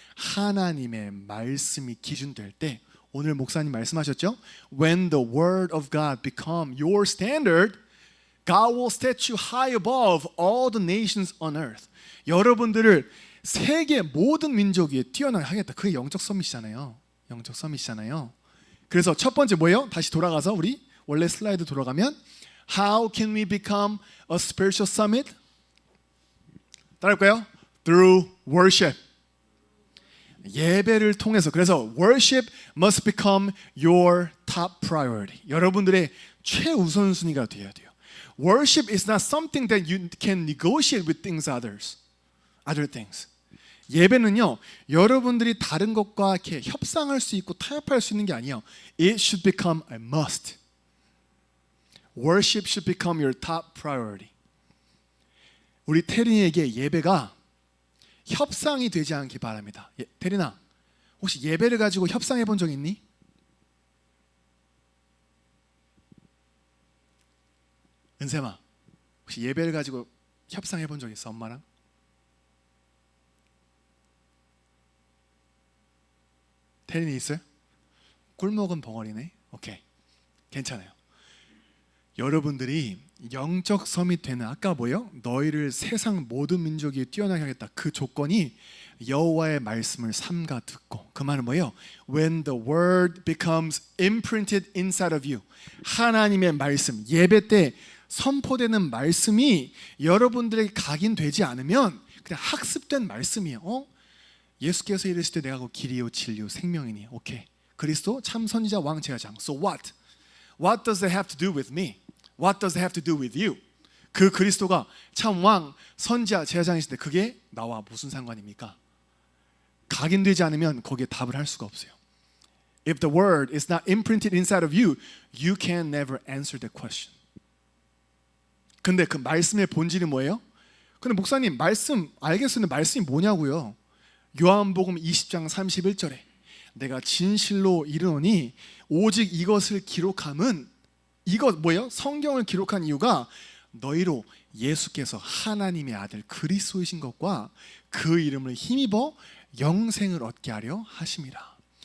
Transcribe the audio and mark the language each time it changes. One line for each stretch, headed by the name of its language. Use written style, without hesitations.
Korean: 하나님의 말씀이 기준될 때 오늘 목사님 말씀하셨죠?
English: When the word of God become your standard, God will set you high above all the nations on earth.
Korean: 여러분들을 세계 모든 민족 위에 뛰어나게 하겠다. 그게 영적 서밋이잖아요. 영적 서밋이잖아요. 그래서 첫 번째 뭐예요? 다시 돌아가서 우리 원래 슬라이드 돌아가면
English: How can we become a spiritual summit?
Korean: 따라할까요?
English: Through worship.
Korean: 예배를 통해서.
English: 그래서 worship must become your top priority.
Korean: 여러분들의 최우선순위가 되어야 돼요.
English: Worship is not something that you can negotiate with other things.
Korean: 예배는요, 여러분들이 다른 것과 이렇게 협상할 수 있고 타협할 수 있는 게 아니에요.
English: It should become a must. Worship should become your top priority.
Korean: 우리 태린이에게 예배가 협상이 되지 않기 바랍니다. 태린아, 혹시 예배를 가지고 협상해 본 적 있니? 은샘아, 혹시 예배를 가지고 협상해 본 적 있어? 엄마랑? 태린이 있어요? 꿀먹은 벙어리네. 오케이, 괜찮아요. 여러분들이 영적 서밋 되는 아까 뭐요? 너희를 세상 모든 민족 위에 뛰어나게 하겠다. 그 조건이 여호와의 말씀을 삼가 듣고. 그 말은 뭐예요?
English: When the word becomes imprinted inside of you.
Korean: 하나님의 말씀, 예배 때 선포되는 말씀이 여러분들에게 각인되지 않으면 그냥 학습된 말씀이에요. 예수께서 이르실 때 내가 그 길이요 진리요 생명이니. 오케이. 그리스도 참 선지자 왕 제사장.
English: So what? What does that have to do with me? What does it have to do with you?
Korean: 그 그리스도가 참 왕, 선지자, 제사장이신데 그게 나와 무슨 상관입니까? 각인되지 않으면 거기에 답을 할 수가 없어요.
English: If the word is not imprinted inside of you, you can never answer that question.
Korean: 근데 그 말씀의 본질이 뭐예요? 근데 목사님 말씀 알겠어요. 말씀이 뭐냐고요? 요한복음 20장 31절에 내가 진실로 이르노니 오직 이것을 기록함은 이것 뭐예요? 성경을 기록한 이유가 너희로 예수께서 하나님의 아들 그리스도이신 것과 그 이름을 힘입어 영생을 얻게 하려 하심이라.